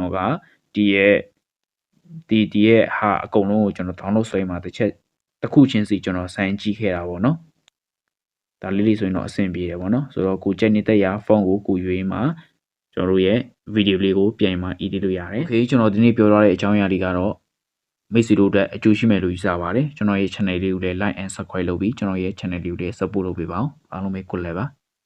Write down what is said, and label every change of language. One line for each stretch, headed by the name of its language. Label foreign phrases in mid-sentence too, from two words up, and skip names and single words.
Burmese: တော်ကဒီရဲ့ဟာအကုန်လုံးကိုကျွန်တော် download ဆွဲမှာတစ်ချက်တစ်ခုချင်းစီကျွန်တော်ဆိုင်းကြည့်ခဲ့တာပေါ့နော်ဒါလေးဆိုရင်တော့အဆင်ပြေတယ်ပေါ့နော်ဆိုတော့ကိုကြက်နေတဲ့ရာ font ကိုရွေးမှာကျွန်တော်တို့ရဲ့ video လေးကိုပြန်မှာ edit လုပ်ရတယ် Okay ကျွန်တော်ဒီနေ့ပြောထားတဲ့အကြောင်းအရာလေးကတော့မိတ်ဆွေတို့အတွက်အကျိုးရှိမယ်လို့ယူဆပါတယ်ကျွန်တော်ရဲ့ channel လေးကိုလည်း
English: like and subscribe
Burmese: လုပ်ပြီးကျွန်တော်ရဲ့ channel လေးကိုလည်း support လုပ်ပေးပါအောင်အားလုံးပဲ
English: good luck
Burmese: ပါ